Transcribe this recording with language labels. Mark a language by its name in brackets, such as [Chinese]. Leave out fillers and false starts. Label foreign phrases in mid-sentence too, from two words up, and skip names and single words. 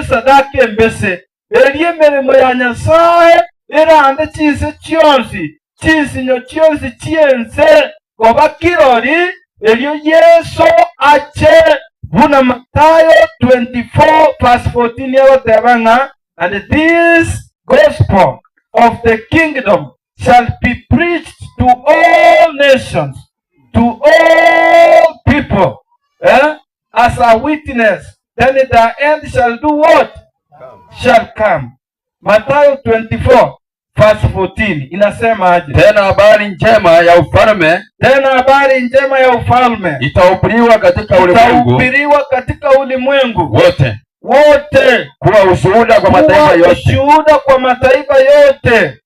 [Gusii] sadaka embese eri emirimo ya Nyasaye erande chise chionsi chisinyo chionsi chiense goba kirori elio Yesu ache buna Matayo 24:14 yagotebanga, [English] and this gospel of the kingdom shall be preached to all nations, to all people, as a witness. Then the end shall do what? Shall come. [Swahili] Mathayo 24:14 inasema aje? Tena habari njema ya ufalme itahubiriwa katika ulimwengu wote kuwa ushuhuda kwa mataifa yote.